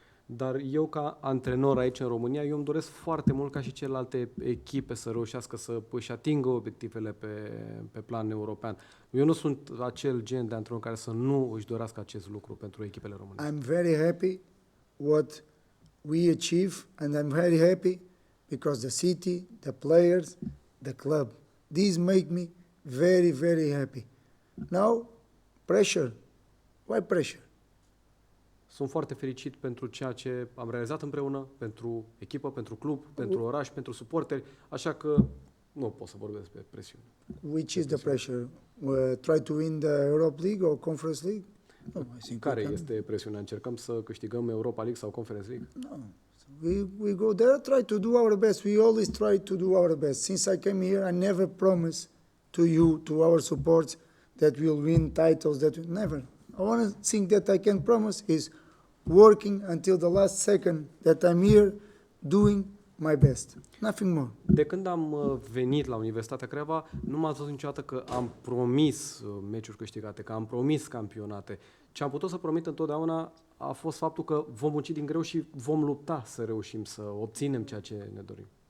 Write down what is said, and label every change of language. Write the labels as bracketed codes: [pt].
[ro] Dar eu, ca antrenor aici în România, eu îmi doresc foarte mult ca și celelalte echipe să reușească să își atingă obiectivele pe plan european. Eu nu sunt acel gen de antrenor care să nu își dorească acest lucru pentru echipele române. [en] I'm very happy what we achieve, and I'm very happy because the city, the players, the club, these make me very, very happy. Now, pressure. Why pressure? [ro] Sunt foarte fericit pentru ceea ce am realizat împreună, pentru echipă, pentru club, pentru oraș, pentru suporteri, așa că nu pot să vorbesc despre presiune. [en] Which is the pressure? Try to win the Europa League or Conference League? No, I think [ro] Care [en] we can. [ro] este presiunea? Încercăm să câștigăm Europa League sau Conference League? [en] No. We go there, try to do our best. We always try to do our best. Since I came here, I never promised to you, to our supports, that we'll win titles. Never. One thing that I can promise is working until the last second that I'm here, doing my best. Nothing more. [ro] De când am venit la Universitatea Craiova, nu m-ați văzut niciodată că am promis meciuri câștigate, că am promis campionate. Ce am putut să promit întotdeauna a fost faptul că vom munci din greu și vom lupta să reușim să obținem ceea ce ne dorim.